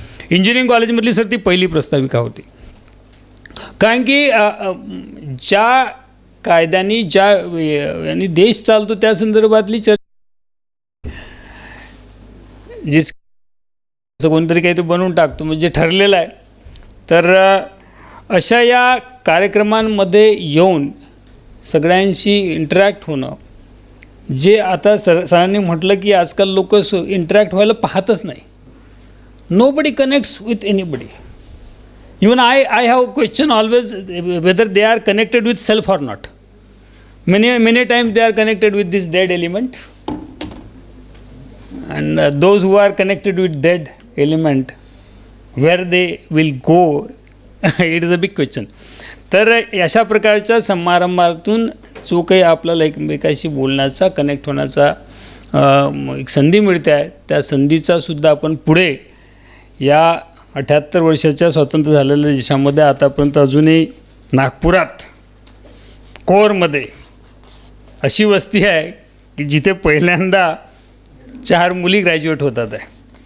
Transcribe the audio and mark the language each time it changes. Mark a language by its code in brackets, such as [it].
[mr] Engineering कॉलेजमधली sir ती पहिली प्रस्ताविका होती. कारण की ज्या कायद्यांनी यांनी देश चालतो त्या संदर्भातली चर्चा, असं कोणतरी काहीतरी बनवून टाकतो म्हणजे ठरलेलं आहे. तर अशा या कार्यक्रमांमध्ये येऊन सगळ्यांशी इंटरॅक्ट होणं, जे आता सरांनी म्हटलं की आजकाल लोक इंटरॅक्ट व्हायला पाहतच नाही. [en] Nobody connects with anybody. Even I have question always whether they are connected with self or not. Many times they are connected with this dead element, and those who are connected with dead element, where they will go, it is a big question. [mr] तर अशा प्रकारच्या समारंभातून जो काही आपल्याला एकमेकाशी बोलण्याचा, connect होण्याचा एक संधी मिळते आहे, त्या संधीचासुद्धा आपण पुढे या 78 वर्षाच्या स्वातंत्र्य झालेल्या देशामध्ये आतापर्यंत अजूनही नागपुरात कोरमध्ये अशी वस्ती आहे की जिथे पहिल्यांदा 4 मुली ग्रॅज्युएट होतात आहे.